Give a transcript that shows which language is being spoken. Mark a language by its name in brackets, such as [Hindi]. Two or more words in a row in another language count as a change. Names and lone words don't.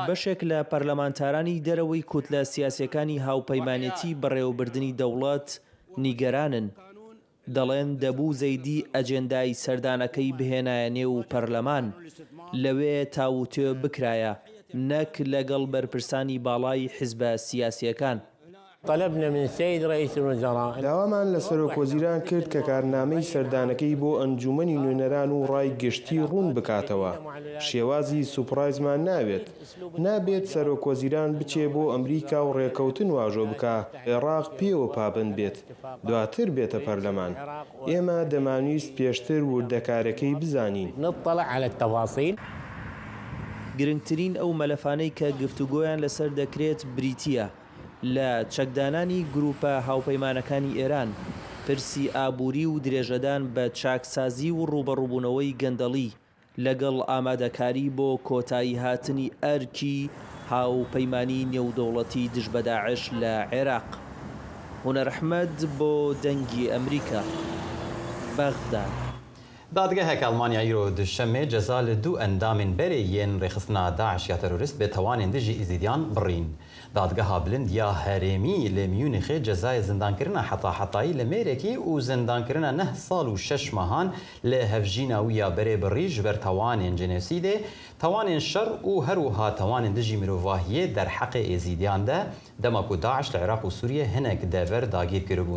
[Central Kurdish] بەشێک لە پەرلەمانتارانی دەرەوەی کۆتلە سیاسیەکانی هاوپەیمانێتی بەڕێوەبردننی دەوڵەت نیگەرانن. دەڵێن دەبوو زەیدی ئەجێندای سەردانەکەی بهێنایە نێو پەرلەمان، لەوێ تاوتێ بکرایە، نەک لەگەڵ بەرپرسانی باڵای حیزبە سیاسیەکان. [Arabic] طلبنا من السيد رئيس الوزراء. [Central Kurdish] داوامان لە سەرۆکوەزیران کرد کە کارنامەی سەردانەکەی بۆ ئەنجومەنی نوێنەران و ڕای گشتی ڕوون بکاتەوە. شێوازی سوپڕایزمان نابێت سەرۆکوەزیران بچێ بۆ ئەمریکا و ڕێکەوتن واژۆ بکە، عێراق پێوە پابند بێت، دواتر بێتە پەرلەمان. ئێمە دەمانویست پێشتر وردەکارەکەی بزانین. [Arabic] نطلع على التفاصيل. [Central Kurdish] گرنگترین ئەو مەلەفانەی کە گفتوگۆیان لەسەر دەکرێت بریتیە لە چەکدانانی گروپە هاوپەیمانەکانی ئێران، پرسی ئابووری و درێژەدان بە چاکسازی و ڕوبەڕووبوونەوەی گەندەڵی لەگەڵ ئامادەکاری بۆ کۆتایی هاتنی ئەرکی هاوپەیمانی نێودەوڵەتی دژ بە داعش لە عێراق. هونەر ئەحمەد بۆ دەنگی ئەمریکا، بەغداد. [Kurdish] دادگەهێک ئەڵمانیا ئیرۆ دوشەمێ جەزا لە دوو ئەندامên berê yên rêxistina Daeş ya terorist bê tewanên dijî îzîdiyan birîn. Dadgeha bilind ya herêmî lê Mûnîxê cezayê zindankirina heta-hetayî li mêrekî û zindankirina 9 sal û 6 mehan lê hevjîna wî ya berê birî ji ber tewanên genosîdê, tewanên şer û her wiha tewanên dijî mirovahiyê derheqê êzîdiyan de dema ku Daeş li Iraq û Sûriye hinek dever dagîr kiribûn.